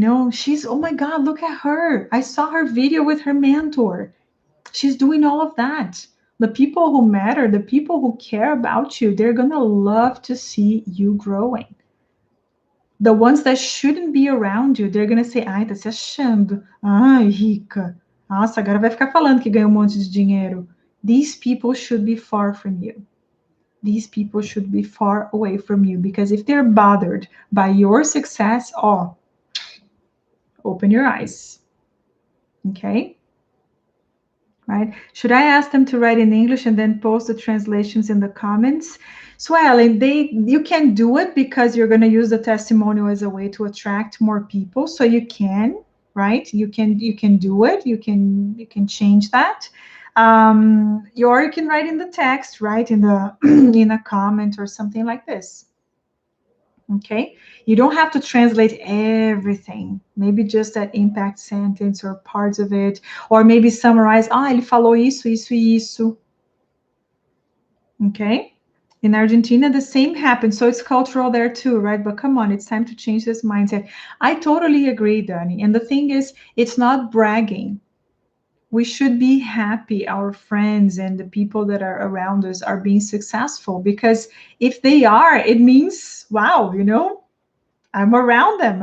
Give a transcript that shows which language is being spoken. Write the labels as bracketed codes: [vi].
[en] She's, oh my God, look at her. I saw her video with her mentor. She's doing all of that. The people who matter, the people who care about you, they're going to love to see you growing. The ones that shouldn't be around you, they're going to say, [pt] ai, tá se achando. Ai, rica. Nossa, agora vai ficar falando que ganhou monte de dinheiro. [en] These people should be far from you. These people should be far away from you, because if they're bothered by your success, open your eyes. Okay? Right? Should I ask them to write in English and then post the translations in the comments? Swellen, you can do it because you're going to use the testimonial as a way to attract more people. So you can, right? You can do it. You can change that. Or you can write in the text, right? In the in a comment or something like this. Okay, you don't have to translate everything. Maybe just that impact sentence or parts of it, or maybe summarize. [pt] Ele falou isso, isso e isso. [en] Okay, in Argentina the same happens, so it's cultural there too, right? But come on, it's time to change this mindset. I totally agree, Dani. And the thing is, it's not bragging. We should be happy our friends and the people that are around us are being successful, because if they are, it means, wow, I'm around them.